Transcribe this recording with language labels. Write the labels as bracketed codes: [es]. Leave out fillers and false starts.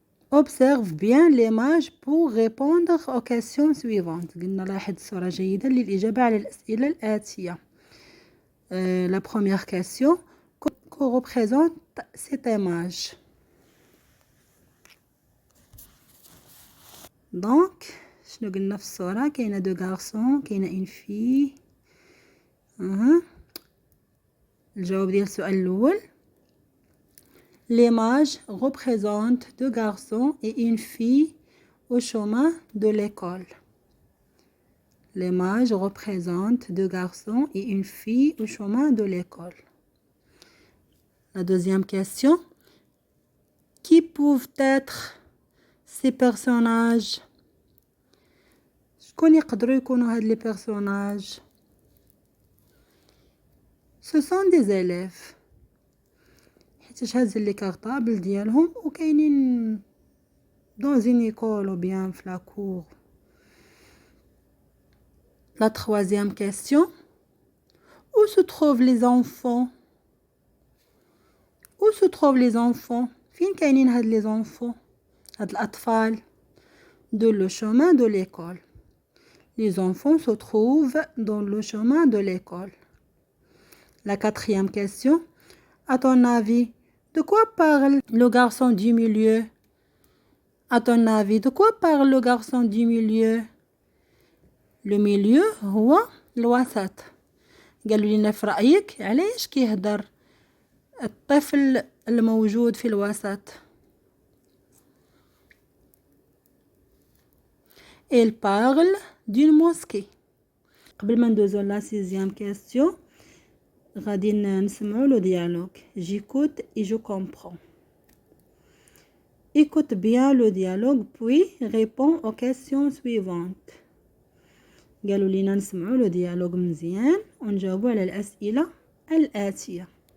[fr] observe bien l'image pour répondre aux questions suivantes. [ar] قلنا لاحظ الصورة جيدا للإجابة على الأسئلة الآتية. [fr] La première question, que représente cette image? [ar] Donc شنو قلنا في الصورة؟ كاينه دو غارسون، كاينه اون في. الجواب ديال السؤال الأول. [fr] L'image représente deux garçons et une fille au chemin de l'école. L'image représente deux garçons et une fille au chemin de l'école. La deuxième question. Qui peuvent être ces personnages? [ar] شكون يقدروا يكونوا هاد لي personnages؟ [fr] Ce sont des élèves. [ar] حيتاش هازين لي كارطابل ديالهم وكاينين [fr] dans une école ou bien [ar] في la cour. [fr] La troisième question. Où se trouvent les enfants? Où se trouvent les enfants? [ar] فين كاينين هاد les enfants؟ هاد الأطفال. [fr] De le chemin de l'école. Les enfants se trouvent dans le chemin de l'école. La quatrième question. À ton avis, de quoi parle le garçon du milieu? À ton avis, de quoi parle le garçon du milieu? Le milieu [ar] هو الوسط. قالوا لنا في رأيك علاش كيهدر الطفل الموجود في الوسط؟ [fr] Il parle d'une mosquée. [ar] قبل ما ندوزو لا سيزيام كيستيون غادي نسمعوا لو ديالوغ. [fr] J'écoute et je comprends. Écoute bien le dialogue puis réponds aux questions suivantes. [ar] قالوا لينا نسمعوا لو ديالوغ مزيان ونجاوبوا على الأسئلة الآتية.